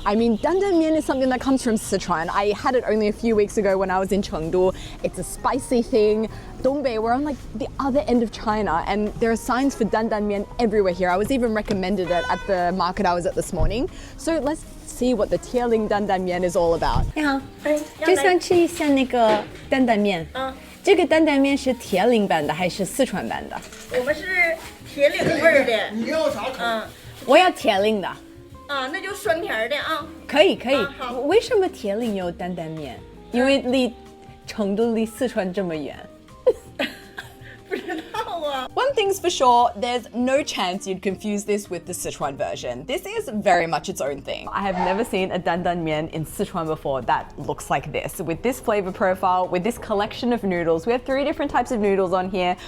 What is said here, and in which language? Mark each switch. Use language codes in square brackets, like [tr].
[en] I mean, dandan mian is something that comes from Sichuan. I had it only a few weeks ago when I was in Chengdu. It's a spicy thing. Dongbei, we're on like the other end of China, and there are signs for dandan mian everywhere here. I was even recommended it at the market I was at this morning. So let's see what the Tieling dandan mian is all about. [zh] 你好，就想吃一下那个担担面。这个担担面是铁岭版的还是四川版的？我们是铁岭味儿的。你要啥口？我要铁岭的。那就酸甜的啊。可以可以。好。为什么铁岭有担担面？因为离成都离四川这么远。不知道啊。 [en] One thing's for sure, there's no chance you'd confuse this with the Sichuan version. This is very much its own thing. I have never seen a dandan mian in Sichuan before that looks like this. With this flavor profile, with this collection of noodles, we have 3 different types of noodles on here.